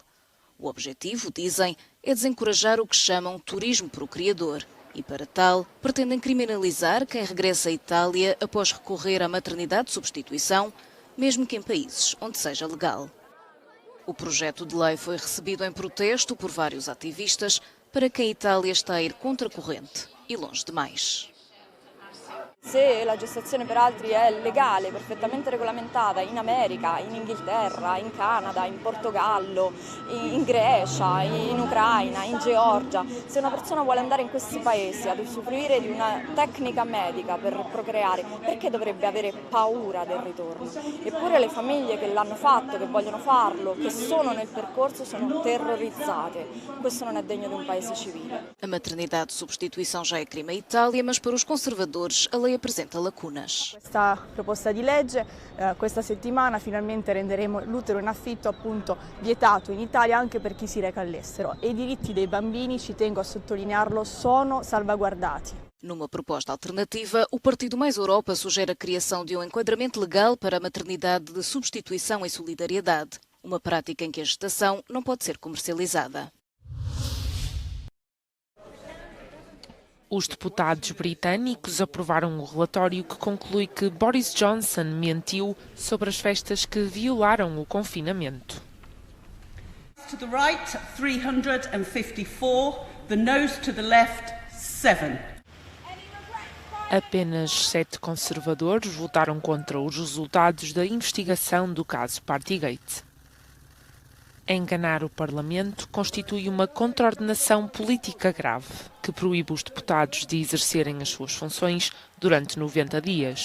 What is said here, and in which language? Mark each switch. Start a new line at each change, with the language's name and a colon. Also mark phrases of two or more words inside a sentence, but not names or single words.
Portuguese: O objetivo, dizem, é desencorajar o que chamam turismo procriador e, para tal, pretendem criminalizar quem regressa à Itália após recorrer à maternidade de substituição, mesmo que em países onde seja legal. O projeto de lei foi recebido em protesto por vários ativistas para que a Itália está a ir contra a corrente e longe demais.
Italian: Se la gestazione per altri è legale, perfettamente regolamentata in America, in Inghilterra, in Canada, in Portogallo, in Grecia, in Ucraina, in Georgia, se una persona vuole andare in questi paesi ad usufruire di una tecnica medica per procreare, perché dovrebbe avere paura del ritorno? Eppure le famiglie che l'hanno fatto, che vogliono farlo, che sono nel percorso, sono terrorizzate. Questo non è degno di un paese civile.
Portuguese: A maternidade de substituição já é crime em Itália, mas para os conservadores a lei apresenta lacunas.
Italian: Questa proposta di legge questa settimana finalmente renderemo l'utero in affitto appunto vietato in Italia anche per chi si reca all'estero e i diritti dei bambini, ci tengo a sottolinearlo, sono salvaguardati.
Portuguese: Numa proposta alternativa, o Partido Mais Europa sugere a criação de um enquadramento legal para a maternidade de substituição e solidariedade, uma prática em que a gestação não pode ser comercializada. Os deputados britânicos aprovaram um relatório que conclui que Boris Johnson mentiu sobre as festas que violaram o confinamento.
English: To the right, 354. The noes to the left, 7.
Portuguese: Apenas 7 conservadores votaram contra os resultados da investigação do caso Partygate. Enganar o Parlamento constitui uma contraordenação política grave, que proíbe os deputados de exercerem as suas funções durante 90 dias.